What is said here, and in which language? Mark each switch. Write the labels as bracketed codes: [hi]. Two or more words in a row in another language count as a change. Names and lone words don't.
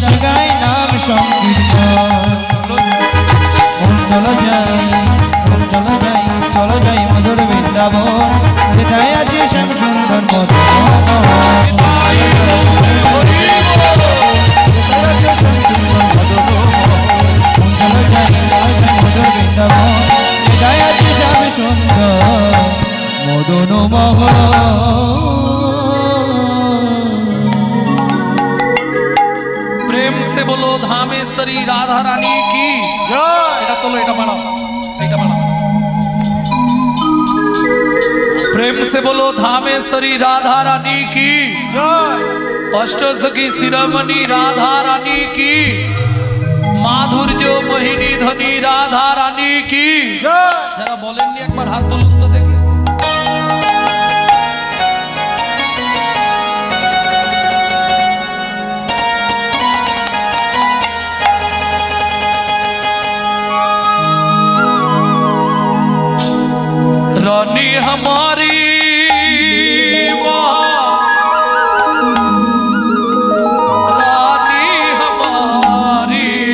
[bn] গায় নাম সংকীর্তন চলো যাই চলো যাই মধুর বৃন্দাবন যেথায় আছে শ্যাম সুন্দর মধুর বৃন্দাবন যেথায় আছে শ্যাম সুন্দর মদন মোহন। [hi] प्रेम से बोलो धामेश्वरी राधा रानी की [bn] এটা তোলো এটা বাড়াও [hi] এটা বাড়াও प्रेम से बोलो धामेश्वरी राधा रानी की अष्टसखी शिरोमणि राधा रानी की माधुर्य मोहिनी ध्वनि राधा रानी की जरा बोलेंगे एक बार हाथ तुलुन तो देखिए रानी हमारी रानी हमारी